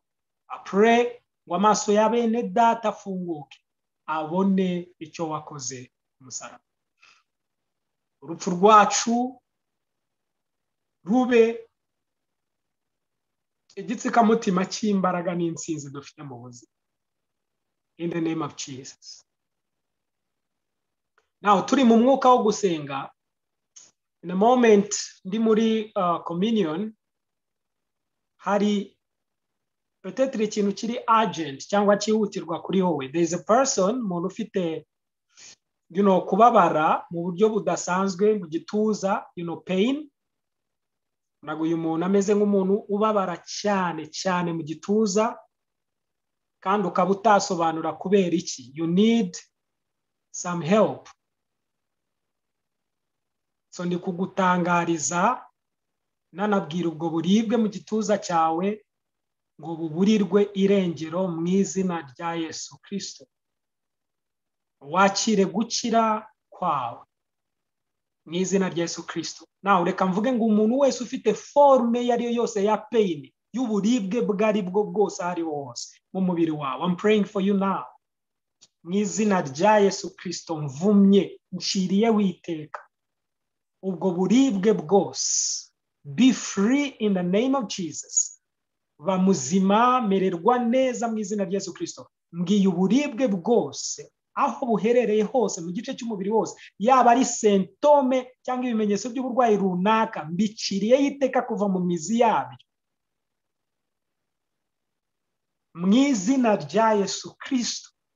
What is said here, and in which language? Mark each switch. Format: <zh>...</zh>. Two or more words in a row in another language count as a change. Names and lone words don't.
<en>I pray</en> <rw>ngo amaso ya bene Data afunguke abone icyo wakoze ku musaraba. Urupfu rwacu rube igitsikamutima cy'imbaraga n'intsinzi dufite mu buzima.</rw> <en>In the name of Jesus.</en> <rw>Now turi mu mwuka wo gusenga.</rw> <en>In a moment</en> <rw>ndi muri communion, hari peut-être ikintu kiri urgent cyangwa cyihutirwa kuri wowe.</rw> <en>There is a person,</en> <rw>umuntu ufite kubabara mu buryo budasanzwe mu gituza, pain. Nago uyu muntu ameze nk'umuntu ubabara cyane mu gituza, kandi ukaba utasobanura kubera iki.</rw> <en>You need some help.</en> <rw>So ndi kugutangariza nanabwira ubwo buribwe mu gituza cyawe ngo buburirwe irengero mu izina rya Yesu Kristo. Wakire gukira kwawe mu izina rya Yesu Kristo. Nawe reka mvuge ngo umuntu wese ufite forme yariyo yose ya pain, y'uburibwe bwari bwo bwose ari hose mu mubiri wawe,</rw> <en>I'm praying for you now.</en> <rw>Mu izina rya Yesu Kristo mvumye, nciriye witeka ubwo buribwe bwose.</rw> <en>Be free in the name of Jesus.</en> <rw>Ba muzima, mererwa neza mu izina rya Yesu Kristo. Mbwiye uburibwe bwose aho buherereye hose mu gice cy'umubiri wose, yaba ari symptome cyangwa ibimenyetso by'uburwayi runaka, mbiciriye yiteka kuva mu mizi yabyo mu izina rya Yesu Kristo.</rw>